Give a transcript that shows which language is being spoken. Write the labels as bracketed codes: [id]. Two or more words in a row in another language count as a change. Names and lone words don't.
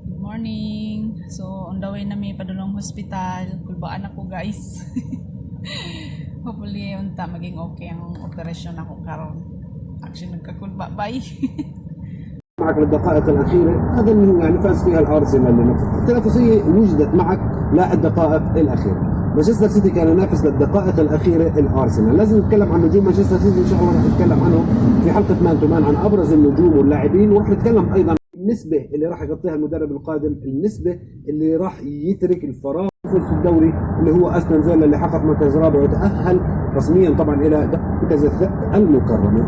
[en] Morning. So, on the way [ceb] na may padulong [en] hospital. [ceb] Kulbaan ako, guys. Hopefully, unta maging okay ang operasyon ako karon. Actually, nagkakulba. Bye. [ar] معك للدقائق الأخيرة. هذا اللي هو يعني فاز فيها الأرسنال لنفسه. التنافسية وجدت معك للدقائق الأخيرة. مانشستر سيتي كان ينافس للدقائق الأخيرة الأرسنال. لازم نتكلم عن نجوم مانشستر سيتي إن شاء الله، رح نتكلم عنهم في حلقة [en] man to man [ar] عن أبرز النجوم واللاعبين، ورح نتكلم أيضا النسبة اللي راح يغطيها المدرب القادم، النسبة اللي راح يترك الفراغ في الدوري اللي هو أستون فيلا اللي حقق مركز رابع وتأهل رسميا طبعا إلى مركز المكرمة.